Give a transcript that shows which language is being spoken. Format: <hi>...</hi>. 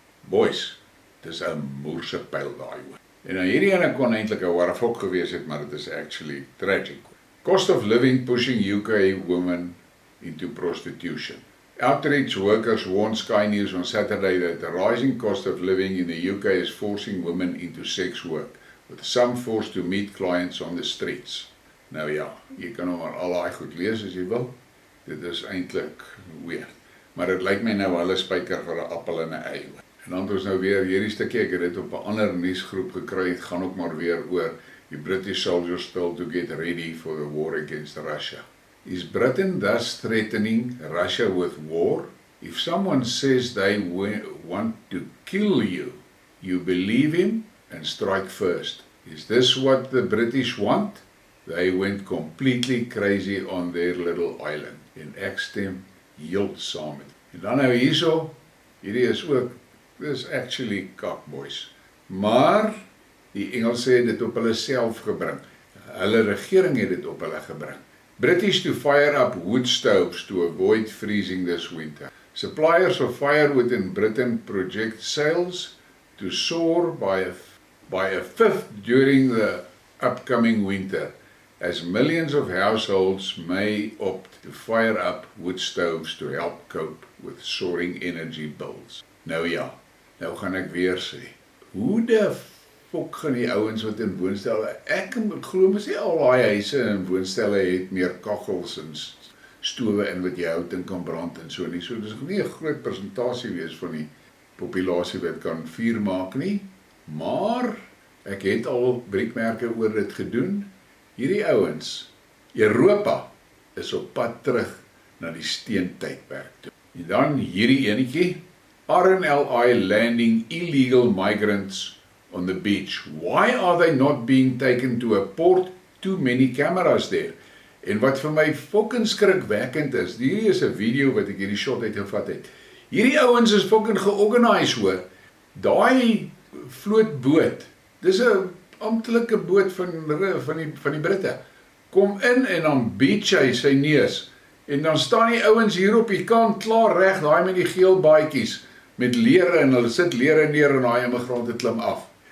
<af>Boys, dis 'n moerse pyl daai hoor. En nou hierdie ene kon eintlik 'n warfok gewees het, maar dit is actually tragic.</af> <en>Cost of living pushing UK women into prostitution. Outreach workers warned Sky News on Saturday that the rising cost of living in the UK is forcing women into sex work, with some forced to meet clients on the streets.</en> <af>Nou ja, jy kan nou maar al daai goed lees as jy wil. Dit is eintlik weird. Maar dit lyk my nou hulle spyker vir 'n appel en 'n ei. En dan het ons nou weer hierdie stukkie, ek het dit op 'n ander nuusgroep gekry, het gaan ook maar weer oor</af> <en>the British soldiers told to get ready for the war against Russia. Is Britain thus threatening Russia with war? If someone says they want to kill you, you believe him and strike first. Is this what the British want? They went completely crazy on their little island.</en> <af>En ek stem heel saam met. En dan nou hierso, hierdie is ook,</af> <en>this is actually cockboys.</en> <af>Maar die Engelse het dit op hulle self gebring. Hulle regering het dit op hulle gebring.</af> <en>British to fire up wood stoves to avoid freezing this winter. Suppliers of firewood in Britain project sales to soar by a fifth during the upcoming winter, as millions of households may opt to fire up wood stoves to help cope with soaring energy bills.</en> <af>Nou ja, nou gaan ek weer sê, hoe de fok gaan die ouens wat in woonstelle, ek glo mos nie al daai huise en woonstelle het meer kaggels en stowe in wat jy hout in kan brand en so nie, so dis nie 'n groot persentasie wees van die populasie wat kan vuur maak nie, maar ek het al Briekmerke oor dit gedoen. Hierdie ouens, Europa is op pad terug na die steentydperk toe. En dan hierdie enetjie,</af> <en>RNLI landing illegal migrants on the beach. Why are they not being taken to a port? Too many cameras there.</en> <af>En wat vir my fucking skrikwekkend is, hierdie is 'n video wat ek hierdie shot uitgevat het. Hierdie ouens is fucking georganiseer hoor. Daai vlootboot, dis 'n amptelike boot van die Britte. Kom in en dan beach hy sy neus. En dan staan die ouens hier op die kant klaar reg, daai met die geel baadjies met lere en hulle sit lere neer en daai immigrante klim af.</af>